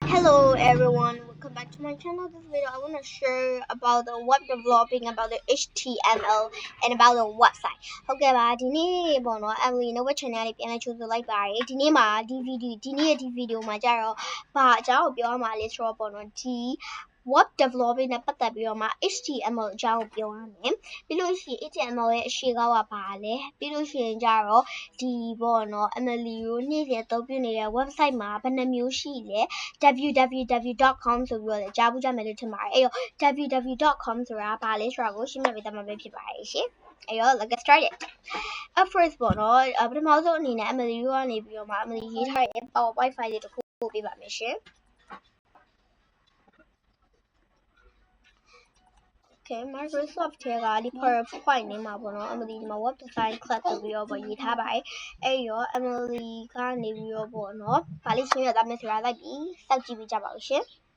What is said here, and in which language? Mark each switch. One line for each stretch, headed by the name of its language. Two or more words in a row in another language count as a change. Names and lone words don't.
English: Hello everyone, welcome back to my channel. This video I want to share about the web developing, about the HTML and about the website.
Burmese: Okay ပါဒီနေ့ပေါ့နော် Emily နဲ့
English: web channel
Burmese: လေးပြန်လဲချိုးဆိုလိုက်ပါတယ်ဒီနေ့မှာဒီဗီဒီယိုမှာကြတော့ဘာအကြောင်းကိုပြောရမှာလဲဆိုတော့ပေါ့နော်ဒီ
English: web developing
Burmese: နဲ့ပတ်သက်ပြီးတော့မှ HTML အကြောင်းကို ပြောရမယ်ပြီးလို့ရှိရင် HTML ရဲ့အရှိကောက်ကဘာလဲပြီးလို့ရှိရင်ကြတော့ဒီပေါ့နော် Emily ကိုနေ့စဉ်အသုံးပြုနေတဲ့ website မှာဘယ်နှမျိုးရှိလဲ www.com ဆိုပြီးတော့လည်းကြားဘူးကြမယ်လို့ထင်ပါတယ်အဲ့တော့ www.com ဆိုတာဘာလဲဆိုတာကိုရှင်းပြပေးသွားမှာဖြစ်ပါတယ်ရှင်အဲ့တော့
English: let's get started first
Burmese: ပေါ့နော်ပထမဆုံးအနေနဲ့ Emily ကနေပြီးတော့မှ Emily ရေးထားတဲ့
English: PowerPoint file
Burmese: လေးတစ်ခုပို့ပေးပါမယ်ရှင် Okay, Microsoft ထဲကဒီ PowerPoint နဲ့မှာပေါ့နော် Emily ဒီမှာ
English: web design class
Burmese: ဆိုပြီးတော့ရေးထားပါတယ်အဲ့ရော Emily ကနေပြီးတော့ပေါ့နော်ဗာလေးရှင်းရသားမယ်ဆိုတာလိုက်ပြီးစောင့်ကြည့်ပေးကြပါဦးရှင်